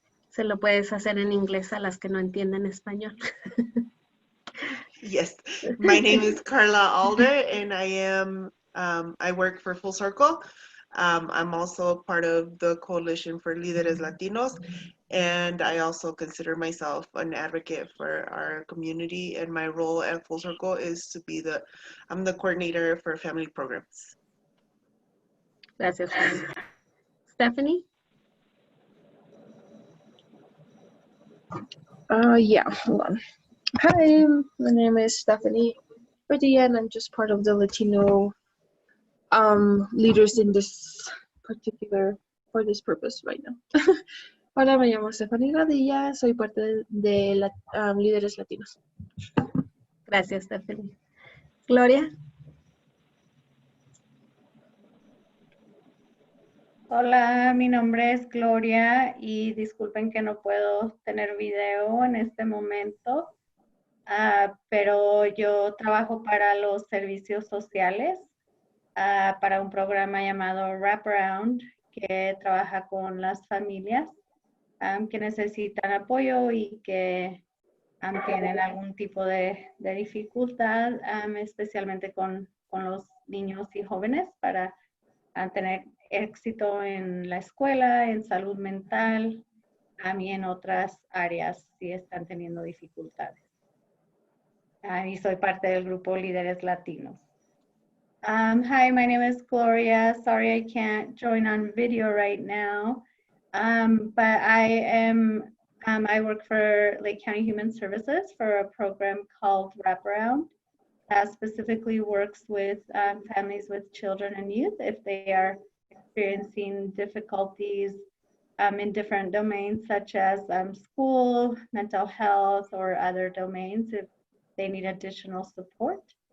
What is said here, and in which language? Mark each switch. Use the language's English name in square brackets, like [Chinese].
[Spanish] Se lo puedes hacer en inglés a las que no entienden español. [English] Yes, my name is Carla Alder, and I work for Full Circle. I'm also part of the Coalition for Líderes Latinos, and I also consider myself an advocate for our community, and my role at Full Circle is to be I'm the coordinator for family programs. [Spanish] Gracias. Stephanie? [English] Yeah, hold on. Hi, my name is Stephanie Padilla, and I'm just part of the Latino leaders in this for this purpose right now. [Spanish] Hola, me llamo Stephanie Padilla, soy parte de Líderes Latinos. Gracias, Stephanie. Gloria? Hola, mi nombre es Gloria y disculpen que no puedo tener video en este momento, pero yo trabajo para los servicios sociales, para un programa llamado Wraparound que trabaja con las familias que necesitan apoyo y que tienen algún tipo de dificultad, especialmente con los niños y jóvenes para tener éxito en la escuela, en salud mental, y en otras áreas si están teniendo dificultades. Y soy parte del grupo Líderes Latinos. [English] Hi, my name is Gloria. Sorry I can't join on video right now, but I work for Lake County Human Services for a program called Wraparound. Specifically works with families with children and youth if they are experiencing difficulties in different domains such as school, mental health, or other domains if they need additional support.